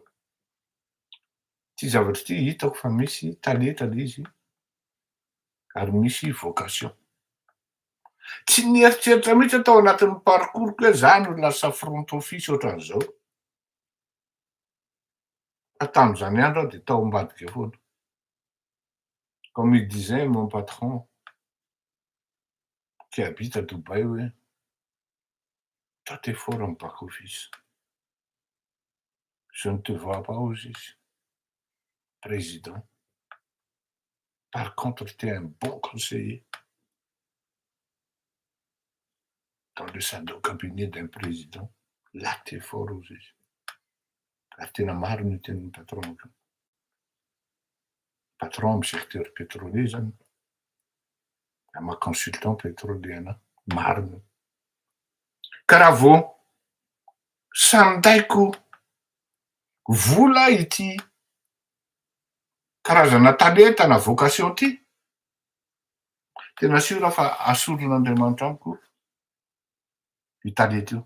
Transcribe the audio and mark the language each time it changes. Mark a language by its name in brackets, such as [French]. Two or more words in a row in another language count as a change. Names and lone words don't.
[Malagasy] Ty zavatra ity hitako fa misy talenta le izy ary misy vocation. Tsy nieritseritra mihitsy aho tao anatin'ny parcouroko hoe za no lasa [English] front office [Malagasy] ohatran'izao. Fa tam'zany andro aho de tao ambadika foana. [French] Comme il disait mon patron qui habite à Dubaï hoe toi t'es fort en [English] back office. [French] Je ne te vois pas aux président. Par contre, tu es un bon conseiller dans le sein du cabinet d'un président. Là, tu es fort aux [Malagasy] Ary tena marina io tenin'ny patronko. Patron amy [French] secteur pétrolier [Malagasy] zany, ama [French] consultant pétrolier [Malagasy] anahy, marina. Ka raha vao sandaiko vola ity karazana talenta na vocation ty, tena siora fa asoron'Andriamanitra amiko io talenta io.